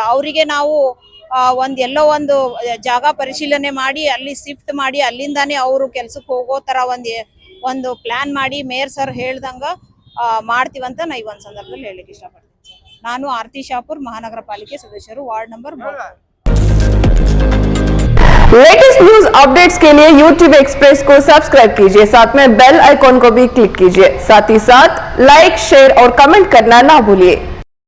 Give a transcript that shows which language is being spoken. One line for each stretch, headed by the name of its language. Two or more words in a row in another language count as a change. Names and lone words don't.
Kannada: ಅವರಿಗೆ ನಾವು ಎಲ್ಲೋ ಒಂದು ಜಾಗ ಪರಿಶೀಲನೆ ಮಾಡಿ ಅಲ್ಲಿ ಶಿಫ್ಟ್ ಮಾಡಿ ಅಲ್ಲಿಂದಾನೇ ಅವರು ಕೆಲ್ಸಕ್ಕೆ ಹೋಗೋ ತರ ಒಂದು ಪ್ಲಾನ್ ಮಾಡಿ ಮೇಯರ್ ಸರ್ ಹೇಳ್ದಂಗ ಮಾಡ್ತೀವಂತ ನಾ ಈ ಒಂದು ಸಂದರ್ಭದಲ್ಲಿ ಹೇಳಲಿಕ್ಕೆ ಇಷ್ಟಪಡ್ತೀನಿ. ನಾನು ಆರತಿ ಶಾಪುರ್ ಮಹಾನಗರ ಪಾಲಿಕೆ ಸದಸ್ಯರು ವಾರ್ಡ್ ನಂಬರ್ 3.
Hindi: लेटेस्ट न्यूज अपडेट्स के लिए YouTube एक्सप्रेस को सब्सक्राइब कीजिए, साथ में बेल आइकॉन को भी क्लिक कीजिए, साथ ही साथ लाइक शेयर और कमेंट करना ना भूलिए।